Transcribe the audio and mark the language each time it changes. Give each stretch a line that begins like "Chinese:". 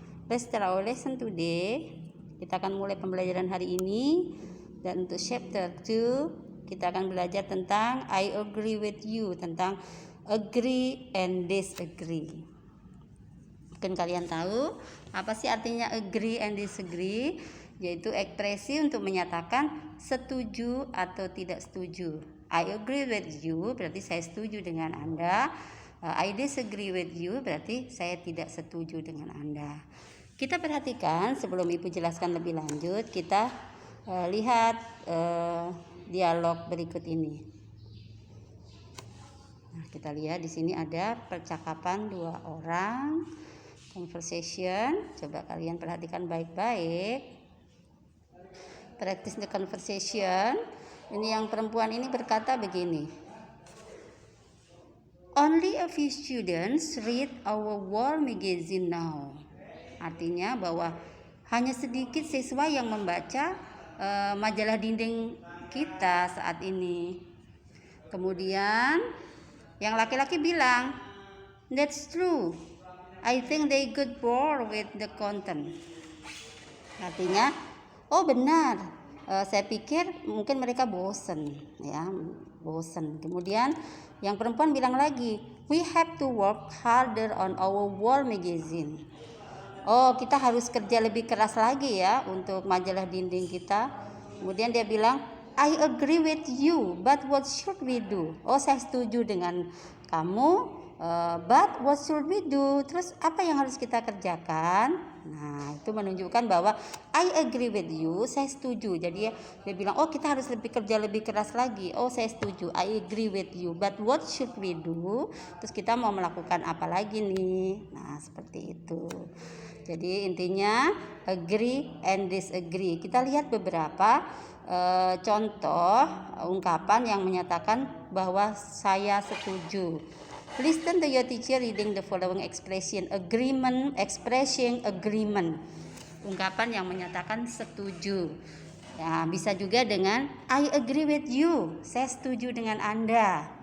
English: Let's start our lesson today.
Indonesian: Kita akan mulai pembelajaran hari ini. Dan untuk chapter 2, kita akan belajar tentang
English: I agree with you,
Indonesian: tentang
English: agree and disagree.
Indonesian: Mungkin kalian tahu apa sih artinya
English: agree and disagree?
Indonesian: Yaitu ekspresi untuk menyatakan setuju atau tidak setuju.
English: I agree with you
Indonesian: berarti saya setuju dengan Anda.
English: I disagree with you
Indonesian: berarti saya tidak setuju dengan Anda. Kita perhatikan sebelum Ibu jelaskan lebih lanjut, kita lihat dialog berikut ini. Nah, kita lihat di sini ada percakapan dua orang, conversation. Coba kalian perhatikan baik-baik.
English: Practice the conversation.
Indonesian: Ini yang perempuan ini berkata begini.
English: Only a few students read our wall magazine now.
Indonesian: Artinya bahwa hanya sedikit siswa yang membaca majalah dinding kita saat ini. Kemudian yang laki-laki bilang,
English: that's true. I think they get bored with the content.
Indonesian: Artinya, oh benar. Saya pikir mungkin mereka bosan, ya, bosan. Kemudian yang perempuan bilang lagi,
English: we have to work harder on our wall magazine.
Indonesian: Oh, kita harus kerja lebih keras lagi ya untuk majalah dinding kita. Kemudian dia bilang,
English: I agree with you, but what should we do?
Indonesian: Oh, saya setuju dengan kamu,
English: but what should we do?
Indonesian: Terus apa yang harus kita kerjakan? Nah, itu menunjukkan bahwa
English: I agree with you,
Indonesian: saya setuju. Jadi dia bilang, oh kita harus kerja lebih keras lagi.
English: Oh,
Indonesian: saya setuju,
English: I agree with you, but what should we do?
Indonesian: Terus kita mau melakukan apa lagi nih? Nah, seperti itu. Jadi intinya agree and disagree. Kita lihat beberapa contoh ungkapan yang menyatakan bahwa saya setuju.
English: Listen to your teacher reading the following expression. Agreement, expressing agreement.
Indonesian: Ungkapan yang menyatakan setuju. Ya, bisa juga dengan
English: I agree with you.
Indonesian: Saya setuju dengan Anda.